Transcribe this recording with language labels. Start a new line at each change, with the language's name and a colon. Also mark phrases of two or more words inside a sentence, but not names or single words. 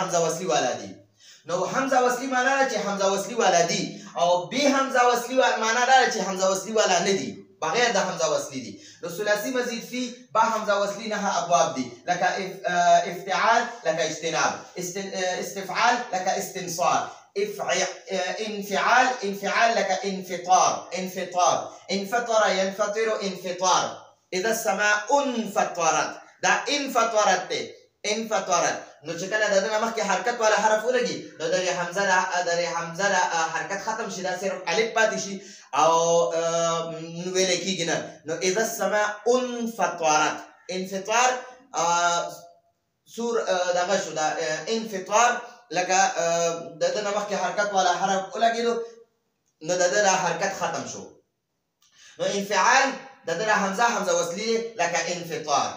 Arabic: حمزه وصلی
Pashto: والا دي نو
Arabic: حمزه وصلی
Pashto: معنا ده چې
Arabic: حمزه وصلی
Pashto: والا دي او به
Arabic: حمزه وصلی
Pashto: معنا ده چې
Arabic: حمزه وصلی
Pashto: والا نه دي بغیر د
Arabic: حمزه وصلی
Pashto: دي نو
Arabic: ثلاثي مزید فی با حمزه وصلی
Pashto: نه ابواب دي لکه افتعال لکه اجتناب استفعال لکه استنصار انفعال لکه
Arabic: انفطار انفطر ينفطر انفطار اذا السماء انفطرت
Pashto: دا
Arabic: انفطرت انفطرت.
Pashto: نو چې کله د دې نه مخکې حرکت والا حرف ولګي نو د حمزه حرکت ختم شي، دا صرف الف پاتې شي او ویل کېږي نه.
Arabic: نو اذا السماء انفطرت،
Pashto: انفطار سور دغه شو دا انفطار، لکه د دې نه مخکې حرکت والا حرف ولګېدو نو د دې حرکت ختم شو. نو انفعال د دې
Arabic: حمزه وصلي
Pashto: لکه انفطار.